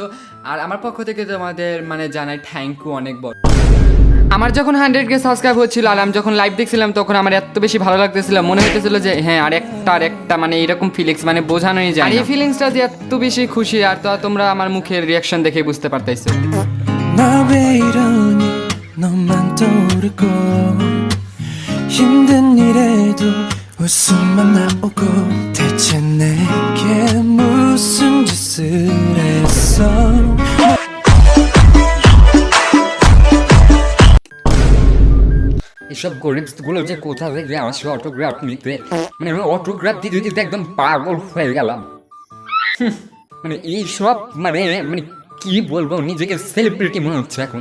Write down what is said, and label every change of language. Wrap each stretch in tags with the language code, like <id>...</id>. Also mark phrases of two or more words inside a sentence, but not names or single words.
<bn>আর আমার পক্ষ থেকে তোমাদের জানাই</bn> <en>thank you</en> <bn>অনেক বড়। আমার যখন 100K সাবস্ক্রাইব হচ্ছিল আর আমি যখন লাইভ দেখছিলাম, তখন আমার এত বেশি ভালো লাগতেছিল, মনে হইতেছিল যে হ্যাঁ আর একটা এরকম ফিলিংস বোঝানোই যায়। আর এই ফিলিংসটা যে এত বেশি খুশি, আর তো তোমরা আমার মুখের রিয়াকশন দেখে বুঝতে পারতেছো।</bn> <ko>나 왜 이러니 너만 떠오르고 힘든 일에도 웃음만 나오고 대체 내게 무슨 짓을 했어.</ko> <bn>এসব গরিবগুলো যে কোথা থেকে আসে অটোগ্রাফ নিতে, আমি অটোগ্রাফ দিতে দিতে একদম পাগল হয়ে গেলাম। এইসব কি বলবো, নিজেকে সেলিব্রিটি মনে হচ্ছে এখন।</bn>